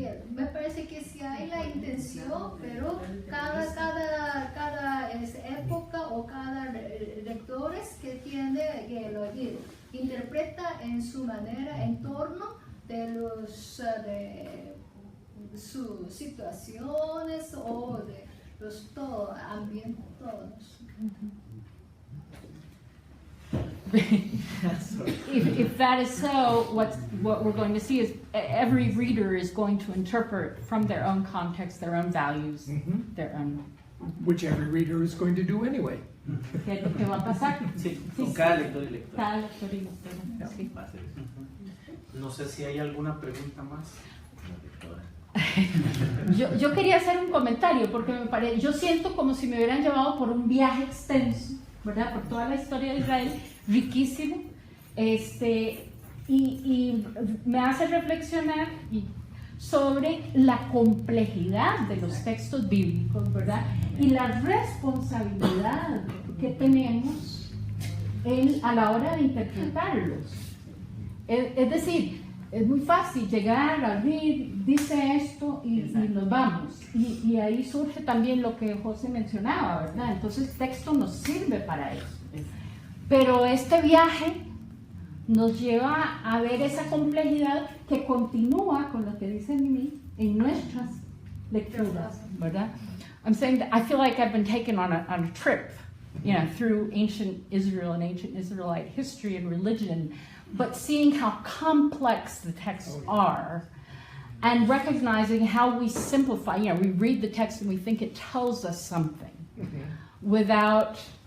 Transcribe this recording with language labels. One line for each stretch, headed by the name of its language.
Spanish: Me parece que sí hay la intención, pero cada época o cada lectores que tiene que lo interpreta en su manera en torno de sus situaciones o de los ambientes todos.
English: If that is so, what we're going to see is every reader is going to interpret from their own context, their own values, their own. Which every reader is going to do anyway.
Spanish: ¿Qué es lo que va a pasar? Sí, con cada lector y lectora. Cada lector y lectora, sí. Va a ser eso. No sé si hay alguna pregunta más. Yo quería hacer un comentario porque yo siento como si me hubieran llevado por un viaje extenso, ¿verdad? Por toda la historia de Israel, riquísimo, y me hace reflexionar sobre la complejidad de los textos bíblicos, ¿verdad? Y la responsabilidad que tenemos a la hora de interpretarlos. Es decir, es muy fácil llegar a abrir, dice esto y nos vamos. Y ahí surge también lo que José mencionaba, ¿verdad? Entonces el texto nos sirve para eso. Pero este viaje nos lleva a ver esa complejidad que continúa con lo que dice Mimi en nuestras lecturas, ¿verdad?
English: I'm saying that I feel like I've been taken on a trip, through ancient Israel and ancient Israelite history and religion, but seeing how complex the texts are and recognizing how we simplify, we read the text and we think it tells us something without